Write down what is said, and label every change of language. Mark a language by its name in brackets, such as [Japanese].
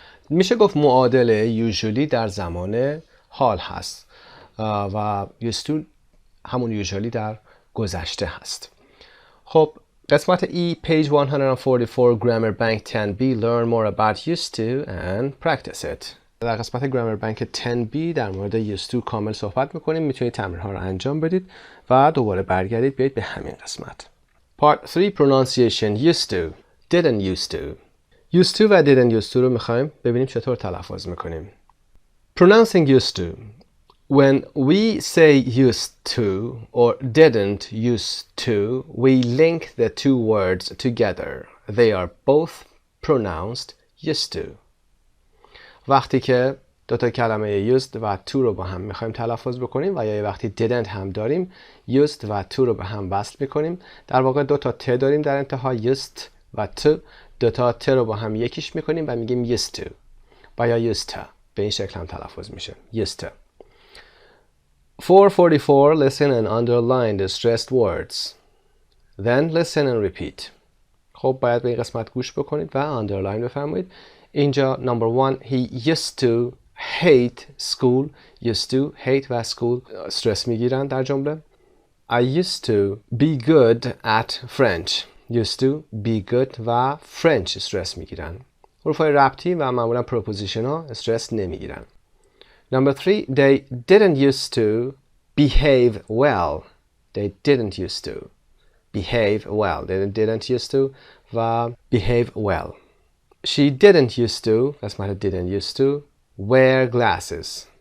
[Persian] میشه گفت معادل usually در زمان حال هست و used to همون usually در گذشته هست. خب قسمت [English] E page 144 grammar bank 10B learn more about used to and practice it. [Persian] در قسمت گرامر بانک 10B در مورد used to کامل صحبت میکنیم. میتونید تمرین ها رو انجام بدید و دوباره برگردید بیایید به همین قسمت. [English] Part 3 pronunciation used to didn't used to. [Persian] used to و didn't used to رو میخوایم ببینیم چطور تلفظ میکنیم. [English] Pronouncing used to. When we say used to or didn't used to, we link the two words together. They are both pronounced used to. [Persian] وقتی که دوتا کلمه used و to رو با هم میخوایم تلفظ بکنیم و یا وقتی didn't هم داریم used و to رو به هم وصل میکنیم. در واقع دوتا ت داریم در انتها used و to. دوتا ت رو با هم یکیش میکنیم و میگیم used to و یا used to. به این شکل هم تلفظ میشه used to. [English] 444 listen and underline the stressed words. Then listen and repeat. [Persian] خب باید به این قسمت گوش بکنید و underline بفرمایید. اینجا [English] number 1 he used to hate school. used to hate [Persian] و school استرس میگیرن در جمله. [English] I used to be good at French. used to be good و French [Persian] استرس میگیرن. حروف‌های ربطی و معمولا پروپوزیشن ها استرس نمیگیرن. [English] Number 3, they didn't used to behave well. They didn't used to behave well. They didn't used to و behave well. She didn't used to قسمت didn't used to wear glasses.